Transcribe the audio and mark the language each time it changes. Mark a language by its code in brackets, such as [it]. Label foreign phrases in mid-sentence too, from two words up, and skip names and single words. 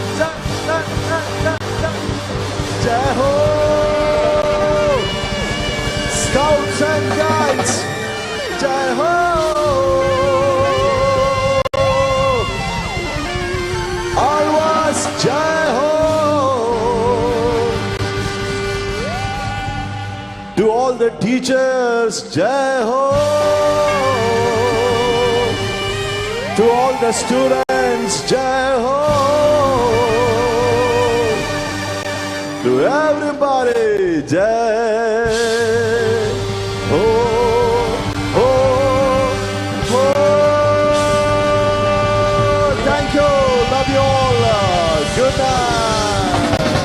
[hi] जय हो [en] Scouts and Guides [hi] जय हो [en] Alwas [hi] जय हो [en] To all the teachers [hi] जय हो [en] To all the students [hi] जय हो [en] To everybody [hi] जय हो हो हो [en] Thank you, love you all, good night.